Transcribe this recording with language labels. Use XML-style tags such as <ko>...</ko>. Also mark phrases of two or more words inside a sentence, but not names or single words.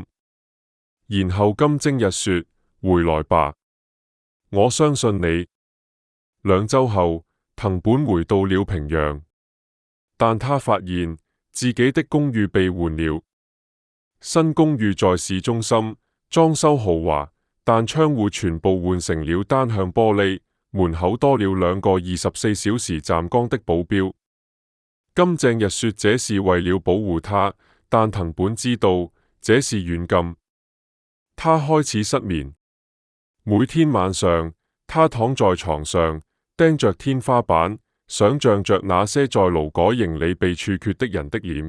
<zh>然後金正日說：回來吧，我相信你。2週後，藤本回到了平壤，但他發現自己的公寓被換了。新公寓在市中心，裝修豪華，但窗戶全部換成了單向玻璃，門口多了2個24小時站崗的保鏢。金正日說這是為了保護他，但藤本知道這是軟禁。他開始失眠，每天晚上他躺在床上，盯着天花板，想象着那些在勞改營裏被處決的人的臉。</zh>